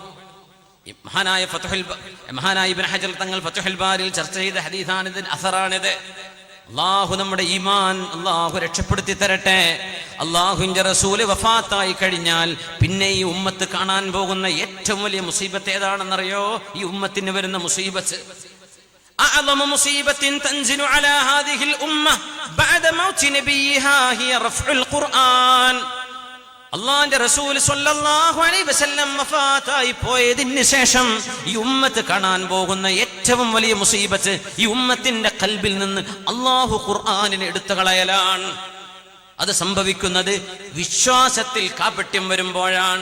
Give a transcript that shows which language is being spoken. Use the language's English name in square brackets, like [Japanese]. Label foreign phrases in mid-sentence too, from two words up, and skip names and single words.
[Malayalam] മഹാനായ ഇബ്നു ഹജർ തങ്ങൾ ഫത്ഹുൽ ബാരിയിൽ ചർച്ച ചെയ്ത ഹദീസാണിത്, അസറാണിത്. അല്ലാഹു നമ്മുടെ ഈമാൻ അല്ലാഹു രക്ഷപ്പെടുത്തി തരട്ടെ. അല്ലാഹുവിന്റെ റസൂല് വഫാത്തായി കഴിഞ്ഞാൽ പിന്നെ ഈ ഉമ്മത്ത് കാണാൻ പോകുന്ന ഏറ്റവും വലിയ മുസീബത്ത് ഏതാണെന്നറിയോ? ഈ ഉമ്മത്തിന് വരുന്ന മുസീബത്ത് [Arabic] أعظم مصيبة تنزل على هذه الأمة بعد موت نبيها هي رفع القرآن. [Malayalam] അല്ലാഹുവിന്റെ റസൂൽ [Arabic] صلى الله عليه وسلم [Malayalam] വഫാത്തായി പോയതിന് ശേഷം ഈ ഉമ്മത്ത് കാണാൻ പോകുന്ന ഏറ്റവും വലിയ മുസീബത്ത് ഈ ഉമ്മത്തിന്റെ ഖൽബിൽ നിന്ന് അല്ലാഹു ഖുർആനിനെ എടുത്തു കളയലാണ്. അത് സംഭവിക്കുന്നത് വിശ്വാസത്തിൽ കാപട്യം വരുമ്പോഴാണ്.